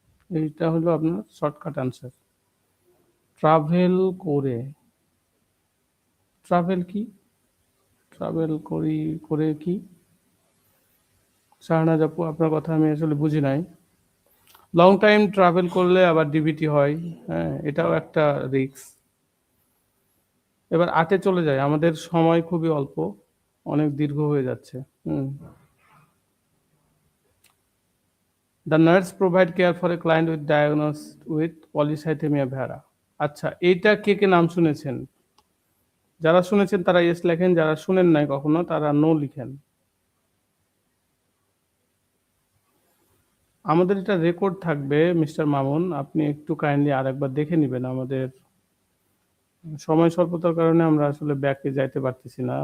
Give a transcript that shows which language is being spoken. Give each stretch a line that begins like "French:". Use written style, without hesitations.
Bangla: এইটা হলো আপনার শর্টকাট আনসার। ট্রাভেল করে, ট্রাভেল কি, ট্রাভেল করে কি? শাহনাজ আপু আপনার কথা আমি আসলে বুঝি নাই। লং টাইম ট্রাভেল করলে আবার ডিভিটি হয়, হ্যাঁ? এটাও একটা রিস্ক। এবার ৮ এ চলে যাই। আমাদের সময় খুবই অল্প, অনেক দীর্ঘ হয়ে যাচ্ছে। হুম।
English: The nurse provide care for a client with diagnosed with polycythemia vera.
Bangla: আচ্ছা, এইটা কে নাম শুনেছেন? যারা শুনেছেন তারা ইয়েস লেখেন, যারা শুনেন নাই কখনো তারা নো লিখেন। আমাদের এটা রেকর্ড থাকবে মিস্টার মামুন। আপনি একটু কাইন্ডলি আরেকবার দেখে নিবেন। আমাদের সময় স্বল্পতার কারণে আমরা আসলে ব্যাকে যাইতে পারতেছি না।